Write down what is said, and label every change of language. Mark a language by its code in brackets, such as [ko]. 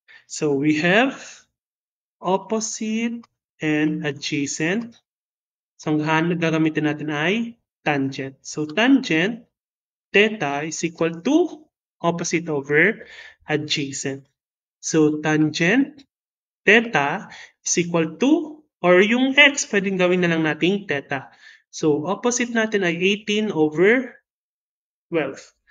[en] So, we have opposite and adjacent. [tl] So, ang gagamitin natin ay tangent. [en] So, tangent theta is equal to opposite over adjacent. So, tangent theta is equal to, or yung x, [tl] pwedeng gawin na lang nating [en] theta. So, opposite [tl] natin ay [en] 18 over 12.